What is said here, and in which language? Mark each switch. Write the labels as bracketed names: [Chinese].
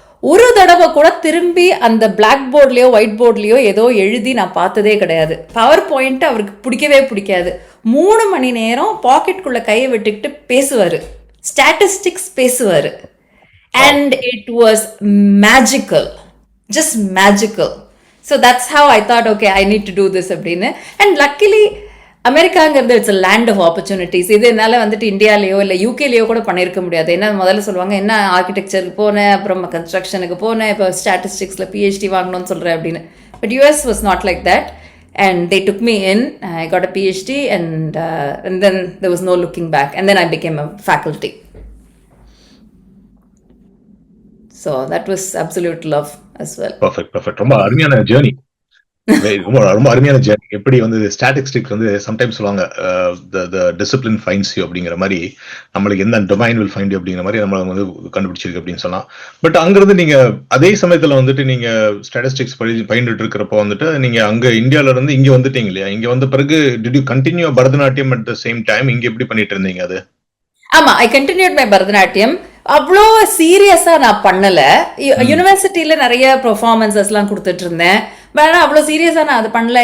[Tamil] ஒரு தடவை கூட திரும்பி அந்த பிளாக் போர்ட்லேயோ ஒயிட் போர்ட்லேயோ ஏதோ எழுதி நான் பார்த்ததே கிடையாது. பவர் பாயிண்ட் அவருக்கு பிடிக்கவே பிடிக்காது. 3 மணி நேரம் பாக்கெட்டுக்குள்ளே கையை விட்டுக்கிட்டு பேசுவார், ஸ்டாட்டிஸ்டிக்ஸ் பேசுவார். [English] And it was magical, just magical. So that's how I thought, okay, I need to do this [Tamil] அப்படின்னு. [English] And luckily [Tamil] அமெரிக்காங்கிறது [English] It's a land of opportunities. [Tamil] இது என்னால் வந்துட்டு இந்தியாலேயோ இல்லை யூகேலேயோ கூட பண்ணியிருக்க முடியாது. ஏன்னா முதல்ல சொல்லுவாங்க, என்ன ஆர்கிடெக்சருக்கு போனேன், அப்புறம் கன்ஸ்ட்ரக்ஷனுக்கு போனேன், இப்போ ஸ்டாட்டிஸ்டிக்ஸில் பிஹெச்டி வாங்கணும்னு சொல்கிறேன் அப்படின்னு. [English] But US was not like that and they took me in. I got a PhD and then there was no looking back and then I became a faculty. So that was absolute love as well. Perfect. [Tamil] ரொம்ப அருமையான journey, ரொம்ப அருமையான journey. எப்படி வந்து statistics வந்து sometimes சொல்லுவாங்க, [English] the discipline finds you [Tamil] அப்படிங்கிற மாதிரி, நம்மளுக்கு எந்த டொமைன் [English] will find you [Tamil] அப்படிங்கிற மாதிரி நம்மள வந்து கண்டுபிடிச்சிருக்கு அப்படின்னு சொல்லலாம். பட் அங்கிருந்து நீங்க அதே சமயத்துல வந்துட்டு நீங்க ஸ்டாட்டிஸ்டிக்ஸ் பயின்றுட்டு இருக்கிறப்போ வந்துட்டு நீங்க அங்க இந்தியால இருந்து இங்க வந்துட்டீங்க இல்லையா? இங்க வந்த பிறகு [English] did you continue Bharatanatyam at the same time? [Tamil] இங்க எப்படி பண்ணிட்டு இருந்தீங்க அது? ஆமா, [English] I continued my [Tamil] பரதநாட்டியம். அவ்வளோ சீரியஸாக நான் பண்ணலை. யூனிவர்சிட்டியில் நிறைய பெர்ஃபார்மன்ஸஸ்லாம் கொடுத்துட்டு இருந்தேன். பட் ஆனால் அவ்வளோ சீரியஸாக நான் அதை பண்ணல.